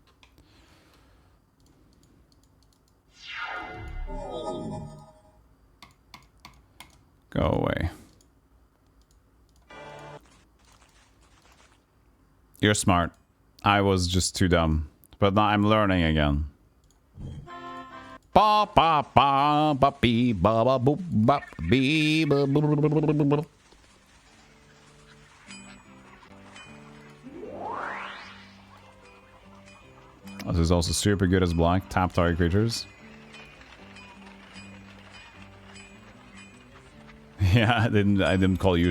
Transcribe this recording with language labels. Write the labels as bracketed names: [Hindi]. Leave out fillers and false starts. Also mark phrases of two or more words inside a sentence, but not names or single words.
[English] Go away. You're smart. I was just too dumb. But now I'm learning again. Ba ba ba ba bee ba ba boop ba bee ba ba ba ba ba ba. This is also super good as black. Tap target creatures. Yeah, I didn't call you.